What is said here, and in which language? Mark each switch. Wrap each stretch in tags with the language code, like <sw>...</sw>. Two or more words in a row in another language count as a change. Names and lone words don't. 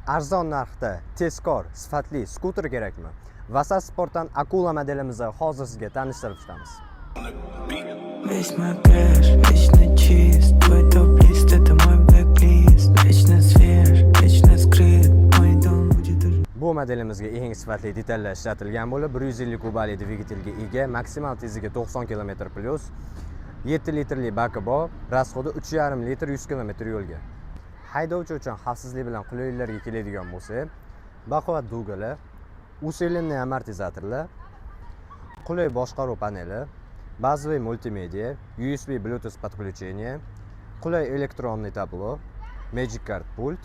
<uz>Arzon narxda, tezkor, sifatli skuter kerakmi? Vasat Sportdan Akula modelimizni hozir sizga tanishtirib chiqamiz.</uz> <ru>Весь мой кэш, вечно чист. Твой топ-лист — это мой блэк-лист. Вечно свеж, вечно скрыт. Мой дом будет уже.</ru> <uz>Bu modelimizga eng sifatli detallar ishlatilgan bo'lib, 150 kubali dvigatelga ega, maksimal tezligi 90 km+, 7 litrli baki bor, rasxodi 3,5 litr 100 km yo'lga. Haydovchi uchun xavfsizlik bilan qulayliklarga keladigan bo'lsak, baquvvat dvigatellar, usilenniy amortizatorlar, qulay boshqaruv paneli, bazaviy multimedia,</uz> <ru>USB Bluetooth подключение,</ru> <uz>qulay elektronniy tablo, Magic Card pult.</uz>